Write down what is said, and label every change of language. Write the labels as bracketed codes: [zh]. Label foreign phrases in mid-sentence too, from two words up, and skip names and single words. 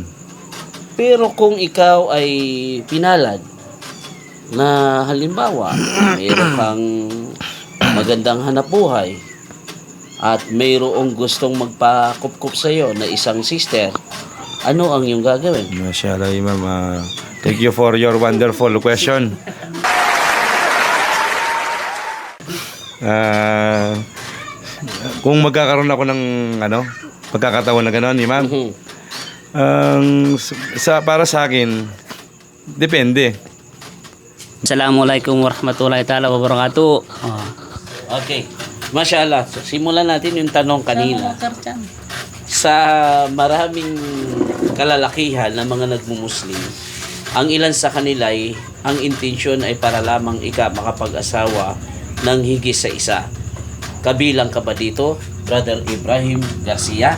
[tl] Pero kung ikaw ay pinalad na halimbawa, mayroon kang magandang hanapbuhay at mayroong gustong magpakupkup sa iyo na isang sister, ano ang iyong gagawin? [ar] Mashallah, Imam. [en] Thank you for your wonderful question. [tl] Kung magkakaroon ako ng pagkakataon na gano'n, Imam, Mhm. para sa akin, depende. [ar] السلام عليكم ورحمة الله تعالى وبركاته. Oh. [en] Okay. Mashallah. [tl] So, simulan natin yung tanong kanina. Sa maraming kalalakihan ng mga nagmumuslim, ang ilan sa kanila ay ang intensyon ay para lamang makapag-asawa ng higit sa isa. Kabilang ka ba dito, Brother Ibrahim Garcia?